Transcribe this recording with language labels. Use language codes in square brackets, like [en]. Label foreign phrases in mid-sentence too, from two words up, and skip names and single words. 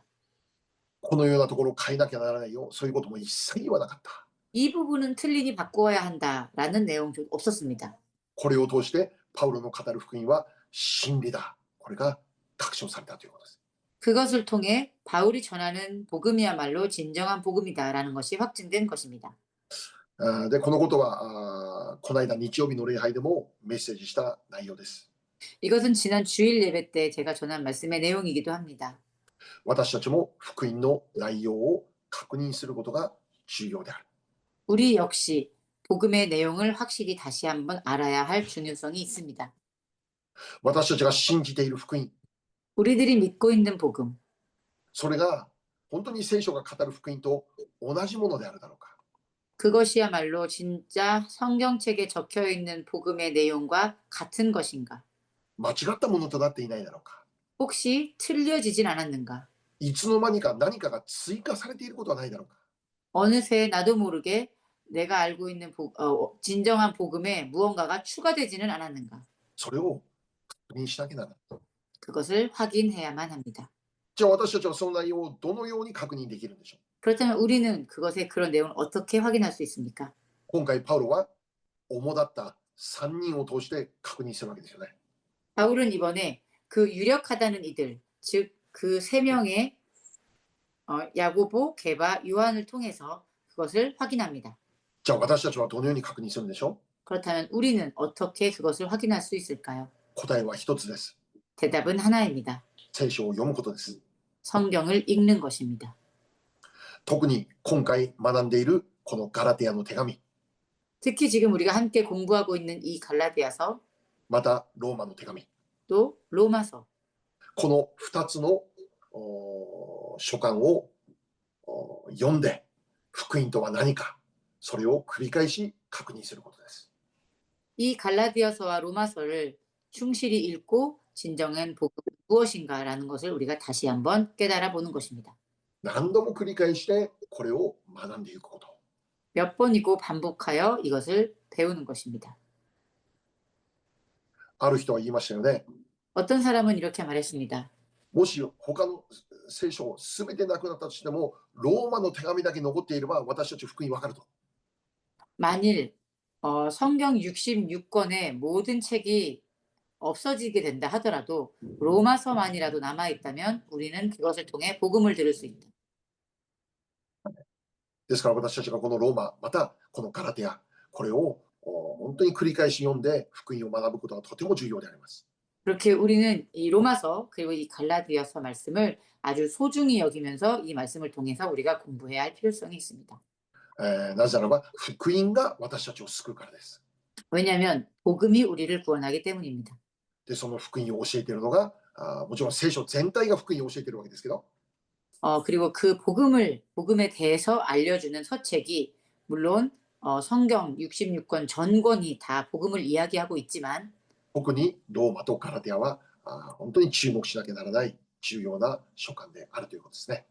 [ja] このようなところを変えなきゃならないよ。そういうことも一切言わなかった。 [ko] 이 부분은 틀리니 바꾸어야 한다라는 내용도 없었습니다. [ja] これを通してパウロの語る福音は真理だ。これが確証されたということです。 [ko] 그것을 통해 바울이 전하는 복음이야말로 진정한 복음이다라는 것이 확증된 것입니다. [ja] で、このことはこの間日曜日の礼拝でもメッセージした内容です。 [ko] 이것은 지난 주일 예배 때 제가 전한 말씀의 내용이기도 합니다. [ja] 私たちも福音の内容を確認することが重要である。 [ko] 우리 역시 복음의 내용을 확실히 다시 한번 알아야 할 중요성이 있습니다. [ja] 私たちが信じている福音、 [ko] 우리들이 믿고 있는 복음, [ja] それが本当に聖書が語る福音と同じものであるだろうか。 [ko] 그것이야말로 진짜 성경책에 적혀 있는 복음의 내용과 같은 것인가? [ja] 間違ったものとなっていないだろうか。 [ko] 혹시 틀려지진 않았는가? [ja] いつの間にか何かが追加されていることはないだろうか。 [ko] 어느새 나도 모르게 내가 알고 있는 진정한 복음에 무언가가 추가되지는 않았는가? [ja] それを確認しなきゃならない。 [ko] 그것을 확인해야만 합니다. [ja] じゃあ私たちはその内容をどのように確認できるんでしょう。 [ko] 그렇다면 우리는 그것의 그런 내용을 어떻게 확인할 수 있습니까? [ja] 今回パウロは主だった3人を通して確認するわけですよね。 [ko] 바울은 이번에 그 유력하다는 이들, 즉 그 세 명의 야고보, 게바, 요한을 통해서 그것을 확인합니다. [ja] じゃあ私たちはどのように確認するんでしょ [ko] 그렇다면 우리는 어떻게 그것을 확인할 수 있을까요? [ja] う。答えは一つです。 [ko] 대답은 하나입니다. [ja] 聖書を読むことです。 [ko] 성경을 읽는 것입니다. [ja] 特に今回学んでいるこのガラテヤの手紙、 [ko] 특히 지금 우리가 함께 공부하고 있는 이 갈라디아서, [ja] またローマの手紙、 [ko] 또 로마서, [ja] この2つの書簡を読んで福音とは何か、それを繰り返し確認することです。 [ko] 이 갈라디아서와 로마서를 충실히 읽고 진정한 복음이 무엇인가라는 것을 우리가 다시 한번 깨달아 보는 것입니다. [ja] 何度も繰り返してこれを学んでいくこと。 [ko] 몇 번이고 반복하여 이것을 배우는 것입니다. [ja] ある人は言いましたよね。 [ko] 어떤 사람은 이렇게 말했습니다. [ja] もし他の聖書すべてなくなったとしても、ローマの手紙だけ残っていれば私たち福音わかると。 [ko] 만일 성경 66권의 모든 책이 없어지게 된다 하더라도 로마서만이라도 남아있다면 우리는 그것을 통해 복음을 들을 수 있다. [ja] ですから私たちがこのローマ、またこのガラテヤ、これを本当に繰り返し読んで福音を学ぶことがとても重要であります。 [ko] 그렇게 우리는 이 로마서 그리고 이 갈라디아서 말씀을 아주 소중히 여기면서 이 말씀을 통해서 우리가 공부해야 할 필요성이 있습니다. [ja] なぜならば福音が私たちを救うからです。 [ko] 왜냐하면 복음이 우리를 구원하기 때문입니다. [ja] で、その福音を教えているのが、もちろん聖書全体が福音を教えているわけですけど、 [ko] 그리고 그 복음에 대해서 알려주는 서책이 물론 성경 66권 전권이 다 복음을 이야기하고 있지만 [ja] 特にローマとガラテヤは本当に注目しなきゃならない重要な書簡であるということですね。